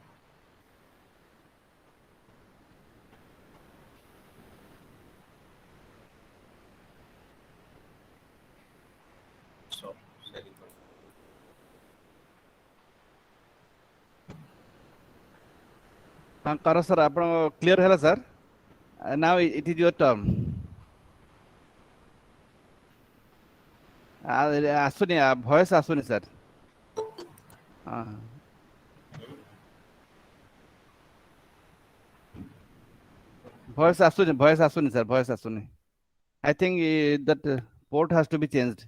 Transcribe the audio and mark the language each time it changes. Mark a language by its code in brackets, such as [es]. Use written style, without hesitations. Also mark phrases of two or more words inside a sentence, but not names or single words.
[en] So, [or] Kar sir, ଆପଣ clear ହେଲା sir? [en] Now it is your turn. [or] ଆସୁନି ଭଏସ୍ ଆସୁନି ସାର୍। ଭଏସ୍ ଆସୁନି ସାର୍, ଭଏସ୍ ଆସୁନି। [en] I think that port has to be changed.